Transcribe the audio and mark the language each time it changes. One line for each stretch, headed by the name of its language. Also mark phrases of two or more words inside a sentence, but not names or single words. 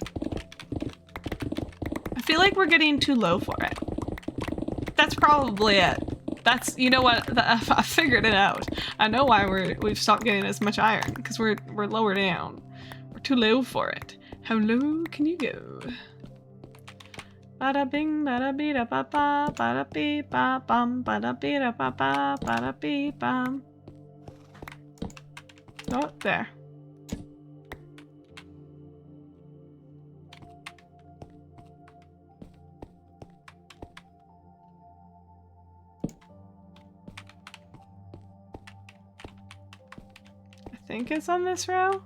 English: I feel like we're getting too low for it. That's probably it. That's, you know what, I figured it out. I know why we've stopped getting as much iron, because we're lower down. We're too low for it. How low can you go? Bada bing, bada bee da ba ba, bada bee ba bum, bada bee da ba ba, bada bee bum. Oh, there. I think it's on this row.